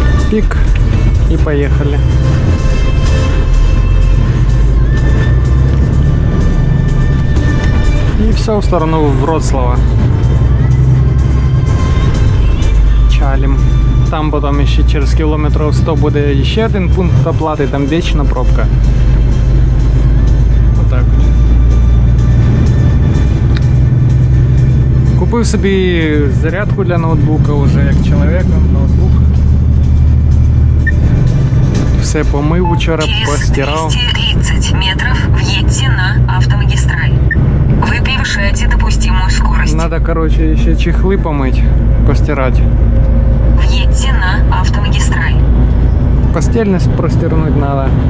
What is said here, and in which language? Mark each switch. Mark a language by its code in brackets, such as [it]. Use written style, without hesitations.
[ru] Пик и поехали. И все в сторону Вроцлава. Чалим. [uk] Там потом еще через кілометрів 100 буде ще один пункт оплати, там вічна пробка. Отак. Купив собі зарядку для ноутбука уже як чоловік, ноутбук. Все помив вчора, постирав. [ru] Через 230 метров въедьте на автомагистраль. Вы превышаете допустимую скорость. Надо, короче, еще чехлы помыть, постирать. Въедьте на автомагистраль. Постельность простернуть надо.